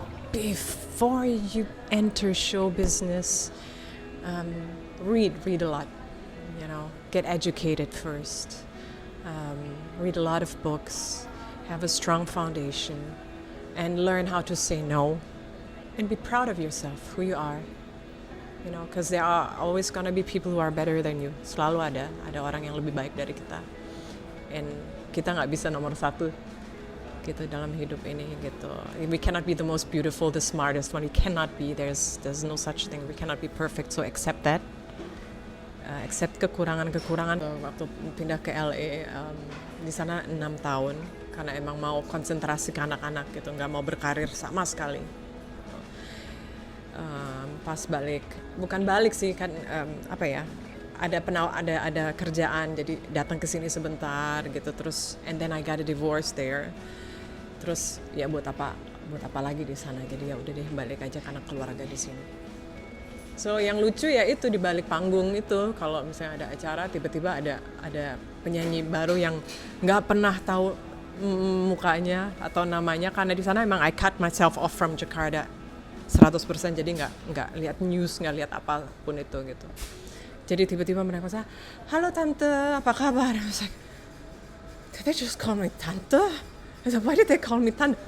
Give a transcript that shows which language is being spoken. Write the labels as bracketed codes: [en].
[en] Before you enter show business, read a lot, get educated first, read a lot of books, have a strong foundation, and learn how to say no, and be proud of yourself, who you are, because there are always gonna be people who are better than you. [id] Selalu ada orang yang lebih baik dari kita, and kita nggak bisa nomor satu gitu dalam hidup ini gitu. [en] We cannot be the most beautiful, the smartest one. We cannot be. There's no such thing. We cannot be perfect. So accept that. Accept kekurangan. [id] Waktu pindah ke LA, di sana 6 tahun karena emang mau konsentrasi ke anak-anak gitu, nggak mau berkarir sama sekali. Pas bukan balik sih kan, ada kerjaan, jadi datang ke sini sebentar gitu, terus [en] and then I got a divorce there. [id] Terus ya buat apa lagi di sana, jadi ya udah deh balik aja karena keluarga di sini. So yang lucu ya itu di balik panggung itu, kalau misalnya ada acara tiba-tiba ada penyanyi baru yang nggak pernah tahu mukanya atau namanya, karena di sana emang [en] I cut myself off from Jakarta 100%, [id] jadi nggak lihat news, nggak lihat apapun itu gitu. Jadi tiba-tiba mereka bilang, halo tante, apa kabar? [en] I was like, did they just call me tante? I said, why did they call me tante?